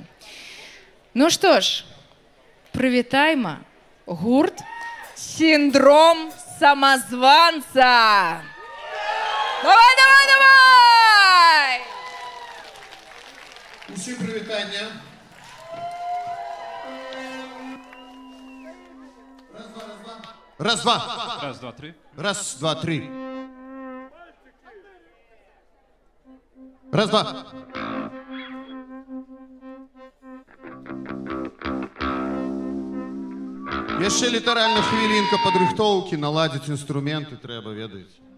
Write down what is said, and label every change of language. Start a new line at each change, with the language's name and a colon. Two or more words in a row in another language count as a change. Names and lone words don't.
Belarusian: Ну што ж, прывітайма гурт «Сіндром самазванца». Давай, давай, давай! Усім прывітання. Раз, два. Раз, два, три. Раз, два, три. Раз, два. Яшчэ літаральна хвілінка падрыхтоўкі, наладзіць інструменты трэба, ведаеце.